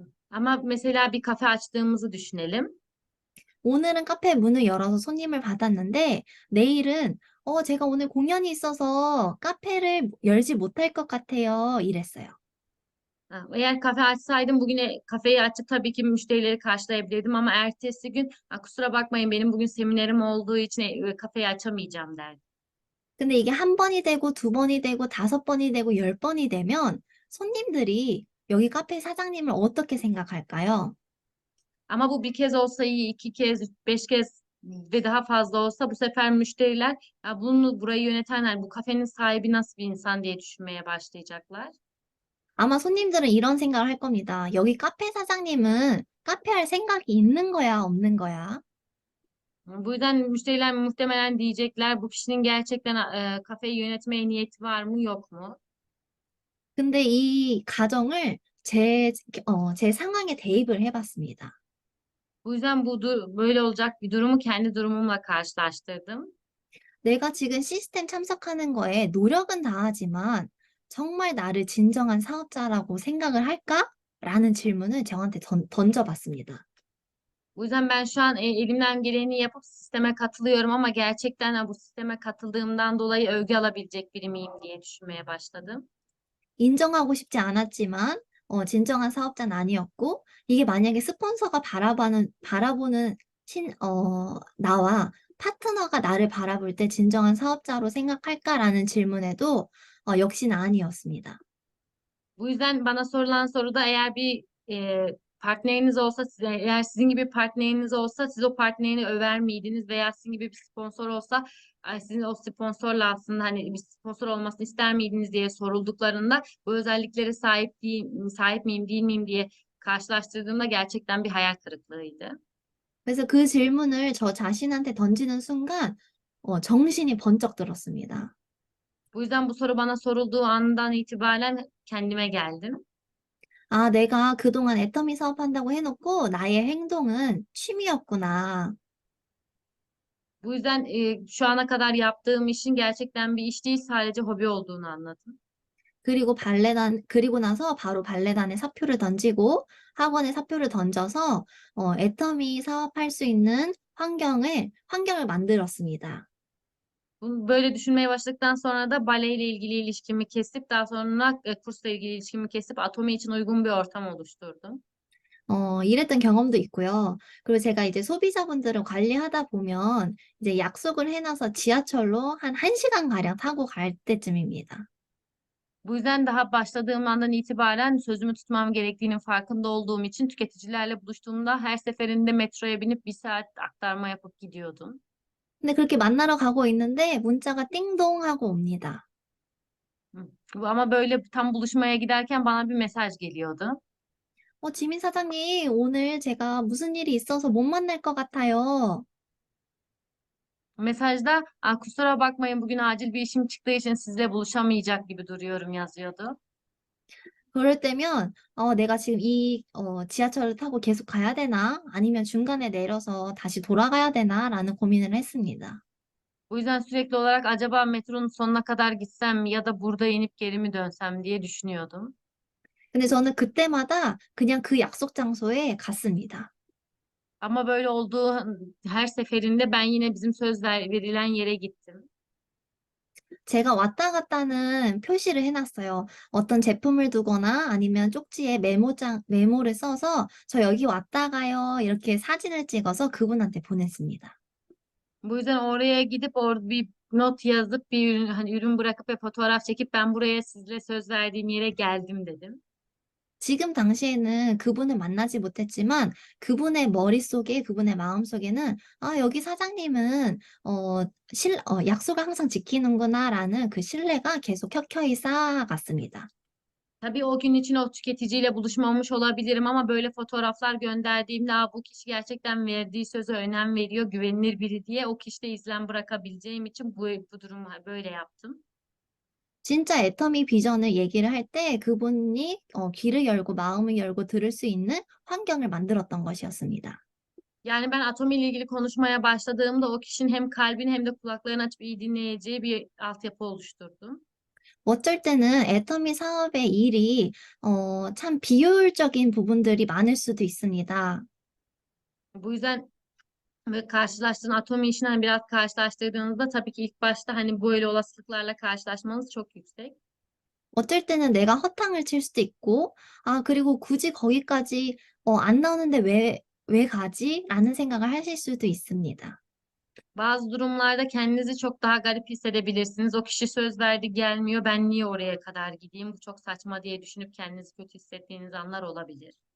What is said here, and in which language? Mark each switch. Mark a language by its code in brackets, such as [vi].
[tr] Ama mesela bir kafe açtığımızı düşünelim. [ko] 오늘은 카페 문을 열어서 손님을 받았는데 내일은 제가 오늘 공연이 있어서 카페를 열지 못할 것 같아요. 이랬어요. [tr] Eğer kafe açsaydım bugün kafeyi açıp tabii ki müşterileri karşılayabilirdim ama ertesi gün kusura bakmayın benim bugün seminerim olduğu için kafeyi açamayacağım derdim. [ko] 근데 이게 한 번이 되고 두 번이 되고 다섯 번이 되고 10번이 되면 손님들이 여기 카페 사장님을 어떻게 생각할까요? [tr] Ama bu bir kez olsa iyi, 2 kez, 5 kez ve daha fazla olsa bu sefer müşteriler ya burayı yönetenler, bu kafenin sahibi nasıl bir insan diye düşünmeye başlayacaklar. [ko] 아마 손님들은 이런 생각을 할 겁니다. 여기 카페 사장님은 카페 할 생각이 있는 거야, 없는 거야? [tr] Bu yüzden müşteriler muhtemelen diyecekler bu kişinin gerçekten kafeyi yönetmeye niyeti var mı yok mu? [ko] 근데 이 가정을 제 상황에 대입을 해봤습니다. [tr] Bu yüzden böyle olacak bir durumu kendi durumumla karşılaştırdım. [ko] 내가 지금 시스템 참석하는 거에 노력은 다하지만 정말 나를 진정한 사업자라고 생각을 할까? 라는 질문을 저한테 던져봤습니다. [tr] Bu yüzden ben şu an elimden geleni yapıp sisteme katılıyorum ama gerçekten bu sisteme katıldığımdan dolayı övgü alabilecek biri miyim diye düşünmeye başladım. [ko] 인정하고 싶지 않았지만 진정한 사업자는 아니었고 이게 만약에 스폰서가 바라보는 나와 파트너가 나를 바라볼 때 진정한 사업자로 생각할까라는 질문에도 역시나 아니었습니다. [tr] Bu yüzden bana sorulan soruda eğer bir partneriniz olsa, eğer sizin gibi bir partneriniz olsa siz o partnerini över miydiniz veya sizin gibi bir sponsor olsa sizin o sponsorla aslında hani bir sponsor olmasını ister miydiniz diye sorulduklarında bu özelliklere sahip miyim değil miyim diye karşılaştırdığımda gerçekten bir hayal kırıklığıydı. [ko] 그래서 그 질문을 저 자신한테 던지는 순간 정신이 번쩍 들었습니다. [tr] Bu yüzden bu soru bana sorulduğu andan itibaren kendime geldim. [ko] 아, 내가 그동안 애터미 사업한다고 해놓고 나의 행동은 취미였구나. [tr] Bu yüzden şu ana kadar yaptığım işin gerçekten bir iş değil sadece hobi olduğunu anladım. [ko] 그리고 나서 바로 발레단에 사표를 던지고 학원에 사표를 던져서 애터미 사업할 수 있는 환경을 만들었습니다. [tr] Böyle düşünmeye başladıktan sonra da baleyle ilgili ilişkimi kesip daha sonra kursla ilgili ilişkimi kesip Atomi için uygun bir ortam oluşturdum. [ko] 이랬던 경험도 있고요. 그리고 제가 이제 소비자분들을 관리하다 보면 이제 약속을 해놔서 지하철로 한 1시간 가량 타고 갈 때쯤입니다. [tr] Bu yüzden daha başladığım andan itibaren sözümü tutmam gerektiğinin farkında olduğum için tüketicilerle buluştuğumda her seferinde metroya binip 1 saat aktarma yapıp gidiyordum. [ko] 근데 그렇게 만나러 가고 있는데 문자가 띵동 하고 옵니다. [tr] Ama böyle tam buluşmaya giderken bana bir mesaj geliyordu. [ko] 지민 사장님, 오늘 제가 무슨 일이 있어서 못 만날 것 같아요. [tr] Mesajda, kusura bakmayın bugün acil bir işim çıktığı için sizle buluşamayacak gibi duruyorum yazıyordu. [ko] 그럴 때면, 내가 지금 지하철을 타고 계속 가야 되나? 아니면 중간에 내려서 다시 돌아가야 되나? 라는 고민을 했습니다. [tr] Bu yüzden sürekli olarak acaba metronun sonuna kadar gitsem mi ya da burada inip geri mi dönsem diye düşünüyordum. [ko] 근데 저는 그때마다 그냥 그 약속 장소에 갔습니다. [tr] Ama böyle olduğu her seferinde ben yine bizim verilen yere gittim. [ko] 제가 왔다 갔다는 표시를 해놨어요. 어떤 제품을 두거나 아니면 쪽지에 메모를 써서 저 여기 왔다 가요. 이렇게 사진을 찍어서 그분한테 보냈습니다. [tr] Bu yüzden oraya gidip orada bir not yazıp bir ürün, hani ürün bırakıp ve fotoğraf çekip ben buraya sizle söz verdiğim yere geldim dedim. [ko] 지금 당시에는 그분을 만나지 못했지만 그분의 머릿속에, 그분의 마음속에는 여기 사장님은 약속을 항상 지키는구나라는 그 신뢰가 계속 켜켜이 쌓아갔습니다. [tr] Tabii o gün için o tüketiciyle buluşmamış olabilirim ama böyle fotoğraflar gönderdiğimde bu kişi gerçekten verdiği söze önem veriyor, güvenilir biri diye o kişide izlen bırakabileceğim için bu durumu böyle yaptım. [ko] 진짜 애터미 비전을 얘기를 할 때 그분이 귀를 열고 마음을 열고 들을 수 있는 환경을 만들었던 것이었습니다. [tr] Yani ben Atomi ile ilgili konuşmaya başladığımda o kişinin hem kalbini hem de kulaklarını açıp iyi dinleyeceği bir altyapı oluşturdum. [ko] 어쩔 때는 애터미 사업의 일이 참 비효율적인 부분들이 많을 수도 있습니다. [tr] Bu yüzden ve karşılaştığın Atomi işini hani biraz karşılaştırdığınızda tabii ki ilk başta hani böyle olasılıklarla karşılaşmanız çok yüksek. [ko] 어쩔 때는 내가 허탕을 칠 수도 있고, 그리고 굳이 거기까지 안 나오는데 왜 가지? 라는 생각을 하실 수도 있습니다. [tr] Bazı durumlarda kendinizi çok daha garip hissedebilirsiniz. O kişi söz verdi gelmiyor, ben niye oraya kadar gideyim? Bu çok saçma diye düşünüp kendinizi kötü hissettiğiniz anlar olabilir.